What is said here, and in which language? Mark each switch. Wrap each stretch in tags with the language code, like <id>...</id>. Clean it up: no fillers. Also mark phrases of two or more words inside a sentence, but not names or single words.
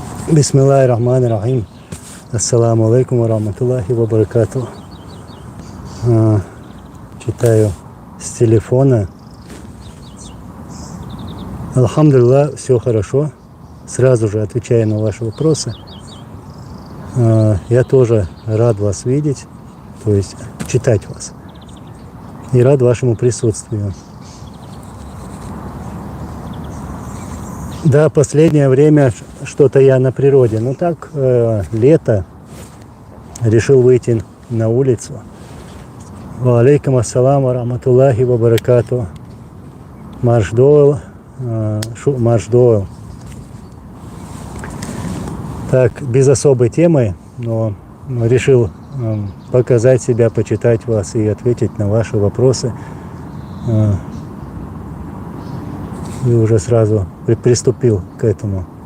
<ar>بسم الله الرحمن الرحيم. السلام عليكم ورحمة الله وبركاته.</ar> <ru>Читаю с телефона. Алхамдулиллах, все хорошо. Сразу же отвечаю на ваши вопросы. Я тоже рад вас видеть, то есть читать вас. И рад вашему присутствию. Да, последнее время что-то я на природе. Ну так, лето. Решил выйти на улицу.</ru> <ar>وعليكم السلام ورحمة الله وبركاته.</ar> <ru>Марш Дойл. Так, без особой темы, но решил показать себя, почитать вас и ответить на ваши вопросы. И уже сразу приступил к этому.</ru>